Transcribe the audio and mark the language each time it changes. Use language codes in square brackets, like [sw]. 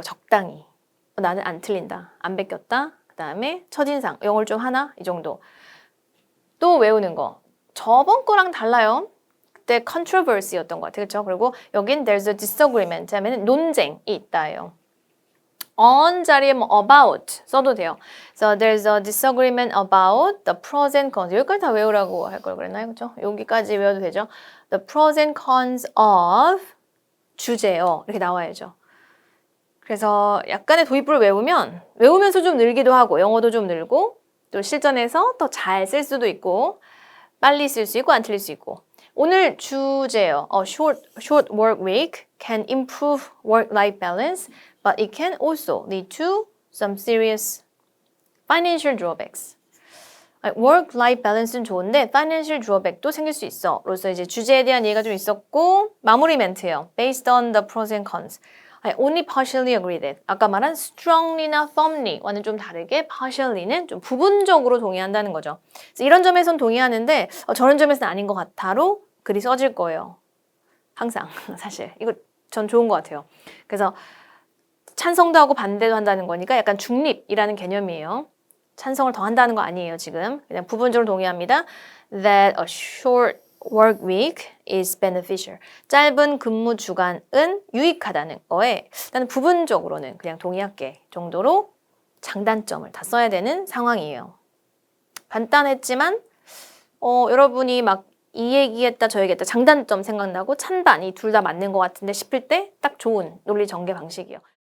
[ko] 적당히. 나는 안 틀린다. 안 베꼈다. 그 다음에 첫인상. 영어를 좀 하나? 이 정도. 또 외우는 거. 저번 거랑 달라요. 그때 controversy였던 것 같아요. 그렇죠? 그리고 여긴 [en] there's a disagreement [ko] 하면 논쟁이 있다예요. on 자리에 뭐 about 써도 돼요. [en] So there's a disagreement about the pros and cons. [ko] 여기까지 다 외우라고 할 걸 그랬나요? 그렇죠? 여기까지 외워도 되죠. [en] The pros and cons of [ko] 주제요. 이렇게 나와야죠. 그래서 약간의 도입부를 외우면서 좀 늘기도 하고 영어도 좀 늘고 또 실전에서 더 잘 쓸 수도 있고 빨리 쓸 수 있고 안 틀릴 수 있고 오늘 주제요. [en] Short work week can improve work-life balance, but it can also lead to some serious financial drawbacks. work-life balance [ko] 는 좋은데 [en] financial drawback [ko] 도 생길 수 있어. 로서 이제 주제에 대한 얘기가 좀 있었고 마무리 멘트예요. [en] Based on the pros and cons. only partially agree that. [ko] 아까 말한 strongly나 firmly와는 좀 다르게 partially는 좀 부분적으로 동의한다는 거죠. 그래서 이런 점에선 동의하는데 저런 점에서는 아닌 것 같아로 글이 써질 거예요. 항상 사실 이거 전 좋은 것 같아요. 그래서 찬성도 하고 반대도 한다는 거니까 약간 중립이라는 개념이에요. 찬성을 더 한다는 거 아니에요, 지금. 그냥 부분적으로 동의합니다. [en] That a short work week is beneficial. [ko] 짧은 근무 주간은 유익하다는 거에 일단 부분적으로는 그냥 동의할게 정도로 장단점을 다 써야 되는 상황이에요. 간단했지만 여러분이 막 이 얘기했다 저 얘기했다 장단점 생각나고 찬반 이 둘 다 맞는 것 같은데 싶을 때 딱 좋은 논리 전개 방식이에요.